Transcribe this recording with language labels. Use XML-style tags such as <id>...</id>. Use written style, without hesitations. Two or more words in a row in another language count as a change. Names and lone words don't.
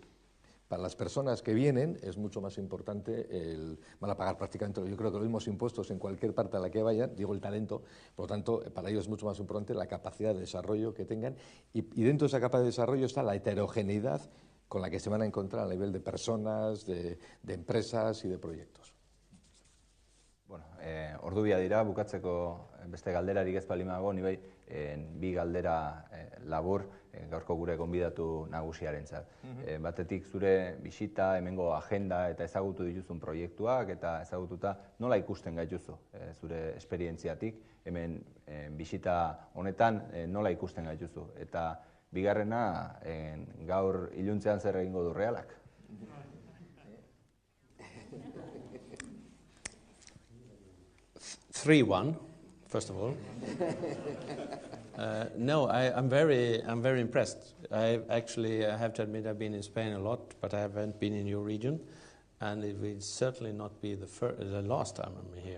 <es>Para las personas que vienen es mucho más importante, van a pagar prácticamente, yo creo que los mismos impuestos en cualquier parte a la que vayan, digo el talento, por lo tanto, para ellos es mucho más importante la capacidad de desarrollo que tengan y dentro de esa capacidad de desarrollo está la heterogeneidad con la que se van a encontrar a nivel de personas, de empresas y de proyectos.</es> <eu>Bueno, ordubia dira, bukatzeko beste galderarik ez balimago, ni bai, bi galdera labur gaurko gure gonbidatu nagusiarentzat. Batetik zure bisita, hemengo agenda eta ezagutu dituzun proiektuak eta ezagututa nola ikusten gaituzu zure esperientziatik, hemen bisita honetan nola ikusten gaituzu. Eta bigarrena, gaur iluntzean zer egingo du Realak?</eu> <en>Three one, first of all. No, I'm very impressed. I have to admit I've been in Spain a lot, but I haven't been in your region, and it will certainly not be the last time I'm here.</en>